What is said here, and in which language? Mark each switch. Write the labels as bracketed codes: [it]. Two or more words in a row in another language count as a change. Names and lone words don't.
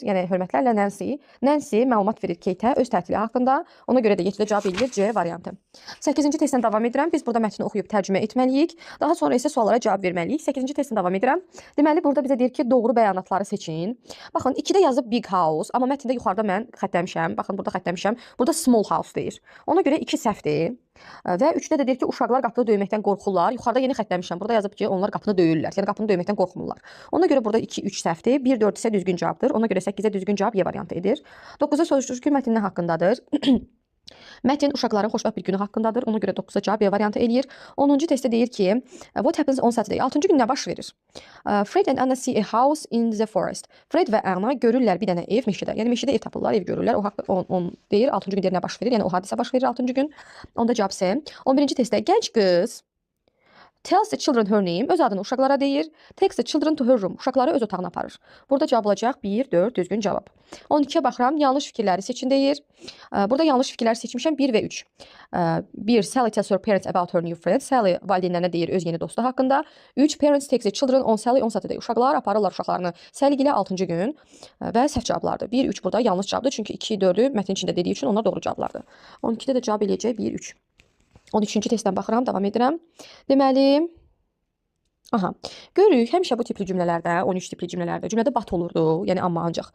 [az] Yəni hörmətlərlə Nancy. Nancy məlumat verir Kate-ə öz tətili haqqında. Ona görə də yetilə cavab eləyir C variantı. 8-ci testdən davam edirəm. Biz burada mətni oxuyub tərcümə etməliyik. Daha sonra isə suallara cavab verməliyik. 8-ci testdən davam edirəm. Deməli burada bizə deyir ki, doğru bəyanatları seçin. Baxın, 2-də yazıb [en] big house, [az] amma mətndə yuxarıda mən xəttləmişəm. Baxın, burada xəttləmişəm. Burada [en] small house [az] deyir. Ona görə 2 səhvdir. Və 3-də də deyir ki, uşaqlar qapını döyməkdən qorxurlar. Yuxarıda yeni xəttləmişəm. Burada yazıb ki, onlar qapını döyürlər. Yəni qapını döyməkdən qorxmurlar. Ona görə burada 2-3 səhvdir. 1-4 isə düzgün cavabdır. Ona görə 8-ə düzgün cavab Y variantı edir. 9-a soruşdur ki, mətn nə haqqındadır? Mətn uşaqların xoşbəxt bir günü haqqındadır. Ona görə 9-a cavab B variantı eləyir. 10-cu testdə deyir ki, [en] what happens on Saturday? [az] 6-cı gün nə baş verir? [en] Fred and Anna see a house in the forest. [az] Fred və Anna görürlər bir dənə ev meşədə. Yəni meşədə ev tapırlar, ev görürlər. O deyir 6-cı gün deyir nə baş verir? Yəni o hadisə baş verir 6-cı gün. Onda cavab C. 11-ci testdə gənc qız [en] tells the children her name. [az] Öz adını uşaqlara deyir. [en] Takes the children to her room. [az] Uşaqları öz otağına aparır. Burada cavab olacaq 1, 4 düzgün cavab. 12-yə baxıram. Yanlış fikirləri seçin deyir. Burada yanlış fikirləri seçmişəm 1 və 3. 1. [en] Sally tells her parents about her new friend. [az] Sally valideynlərinə deyir öz yeni dostu haqqında. 3. [en] Parents takes the children on Sally on Saturday. [az] Uşaqlar aparırlar uşaqlarını Sally ilə 6-cı gün. Və səhv cavablardır. 1, 3 burada yanlış cavabdır. Çünki 2, 4-ü mətnin içində dediyi üçün onlar doğru cavablardır. 12-də də cavab eləyəcək 1, 3. 13-cü testdən baxıram, davam edirəm. Deməli, görürük, həmişə bu tipli cümlələrdə, 13 tipli cümlələrdə cümlədə but olurdu, yəni amma ancaq.